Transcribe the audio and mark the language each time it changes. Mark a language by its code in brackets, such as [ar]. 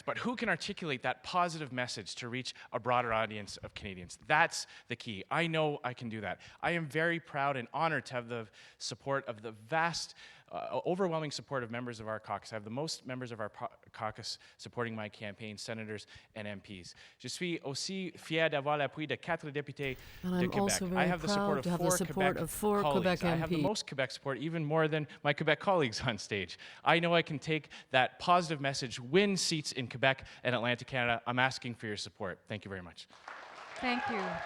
[en] But who can articulate that positive message to reach a broader audience of Canadians? That's the key. I know I can do that. I am very proud and honored to have the support of the vast overwhelming support of members of our caucus. I have the most members of our caucus supporting my campaign, senators and MPs. [fr] Je suis aussi fier d'avoir l'appui de 4 députés de Quebec. [en] I have the support of 4 Quebec MPs. I have the most Quebec support, even more than my Quebec colleagues on stage. I know I can take that positive message, win seats in Quebec and Atlantic Canada. I'm asking for your support. Thank you very much. Thank you.